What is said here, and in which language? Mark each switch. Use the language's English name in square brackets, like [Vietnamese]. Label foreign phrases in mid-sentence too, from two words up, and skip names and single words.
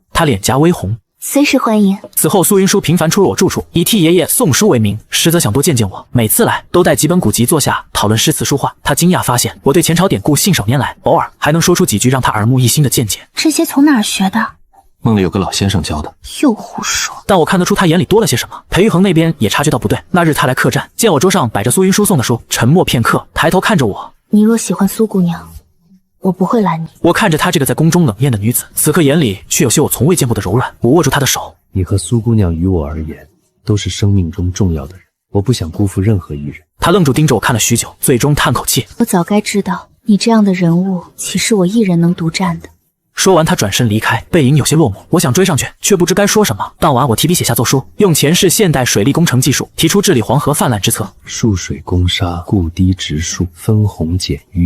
[Chinese] 他臉頰微紅。隨時歡迎。此後，蘇雲舒頻繁出入我住處，以替爺爺送書為名，實則想多見見我。每次來，都帶幾本古籍坐下討論詩詞書畫。他驚訝發現我對前朝典故信手拈來，偶爾還能說出幾句讓他耳目一新的見解。這些從哪兒學的？夢裡有個老先生教的。又胡說。但我看得出他眼裡多了些什麼。裴玉衡那邊也察覺到不對。那日他來客棧，見我桌上擺着蘇雲舒送的書，沉默片刻，抬頭看着我：“ 你若喜歡蘇姑娘，我不會攔你。” 我看着她這個在宮中冷豔的女子，此刻眼裡卻有些我從未見過的柔軟。我握住她的手：“ 你和蘇姑娘於我而言，都是生命中重要的人，我不想辜負任何一人。” 她愣住盯着我看了許久，最終嘆口氣：“ 我早該知道，你這樣的人物，豈是我一人能獨佔的？” 說完，他轉身離開，背影有些落寞。我想追上去，卻不知該說什麼。當晚，我提筆寫下奏書，用前世現代水利工程技術，提出治理黃河泛濫之策。蓄水攻沙，固堤植樹，分洪減淤，